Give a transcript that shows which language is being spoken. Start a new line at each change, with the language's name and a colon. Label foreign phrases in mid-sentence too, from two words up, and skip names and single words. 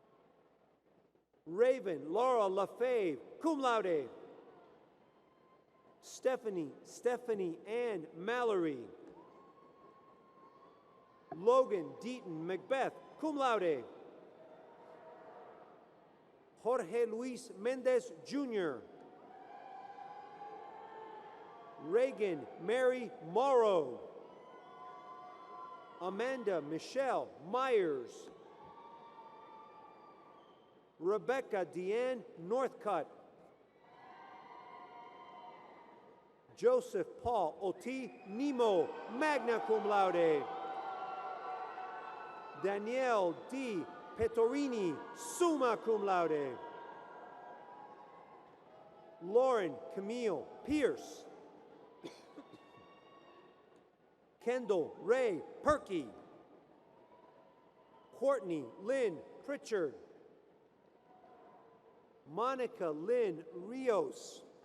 English: Raven Laura LaFave,
Latin: cum laude.
English: Stephanie Ann Mallory. Logan Deaton Macbeth,
Latin: cum laude.
English: Jorge Luis Mendez Jr. Reagan Mary Morrow. Amanda Michelle Myers. Rebecca Deanne Northcutt. Joseph Paul Oti Nemo,
Latin: magna cum laude.
English: Danielle D. Pettorini,
Latin: summa cum laude.
English: Lauren Camille Pierce. Kendall Ray Perky. Courtney Lynn Pritchard. Monica Lynn Rios.